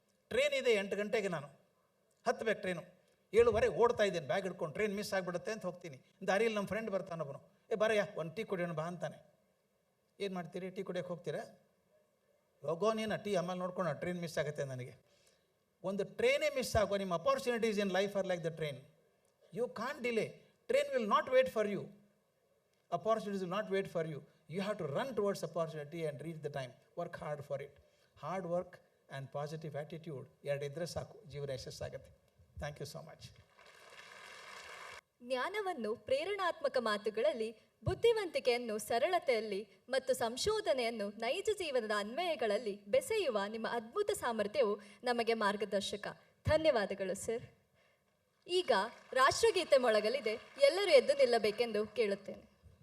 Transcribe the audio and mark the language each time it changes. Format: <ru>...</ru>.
<kn>Train ಇದೆ 8 ಗಂಟೆಗೆ, ನಾನು ಹತ್ತಬೇಕು ಟ್ರೈನು, 7:15 ಓಡ್ತಾ ಇದ್ದೀನಿ ಬ್ಯಾಗ್ ಹಿಡ್ಕೊಂಡು, ಟ್ರೈನ್ ಮಿಸ್ ಆಗಿಬಿಡುತ್ತೆ ಅಂತ ಹೋಗ್ತೀನಿ. ದಾರಿಯಲ್ಲಿ ನಮ್ಮ ಫ್ರೆಂಡ್ ಬರ್ತಾನೊಬ್ಬನು, ಬರಯ್ಯ ಒಂದು ಟೀ ಕುಡಿಯೋಣ ಬಾ ಅಂತಾನೆ. ಏನು ಮಾಡ್ತೀರಿ, ಟೀ ಕುಡಿಯೋಕ್ಕೆ ಹೋಗ್ತೀರಾ? ಹೋಗೋ ನೀನು ಟೀ, ಆಮೇಲೆ ನೋಡ್ಕೊಂಡು ಟ್ರೈನ್ ಮಿಸ್ ಆಗುತ್ತೆ ನನಗೆ. ಒಂದು ಟ್ರೈನೇ ಮಿಸ್ ಆಗೋ, ನಿಮ್ಮ</kn> <en>Opportunities in life are like the train. You can't delay. Train will not wait for you. Opportunities will not wait for you. You have to run towards opportunity and reach the time. Work hard for it. Hard work and positive attitude</en> <kn>ಎರಡಿದ್ರೆ ಸಾಕು, ಜೀವನ ಯಶಸ್ಸಾಗುತ್ತೆ.</kn> <en>Thank you so much.</en> <kn>ಜ್ಞಾನವನ್ನು ಪ್ರೇರಣಾತ್ಮಕ ಮಾತುಗಳಲ್ಲಿ, ಬುದ್ಧಿವಂತಿಕೆಯನ್ನು ಸರಳತೆಯಲ್ಲಿ ಮತ್ತು ಸಂಶೋಧನೆಯನ್ನು ನೈಜ ಜೀವನದ ಅನ್ವಯಗಳಲ್ಲಿ ಬೆಸೆಯುವ ನಿಮ್ಮ ಅದ್ಭುತ ಸಾಮರ್ಥ್ಯವು ನಮಗೆ ಮಾರ್ಗದರ್ಶಕ. ಧನ್ಯವಾದಗಳು ಸರ್. ಈಗ ರಾಷ್ಟ್ರಗೀತೆ ಮೊಳಗಲಿದೆ, ಎಲ್ಲರೂ ಎದ್ದು ನಿಲ್ಲಬೇಕೆಂದು ಕೇಳುತ್ತೇನೆ.</kn>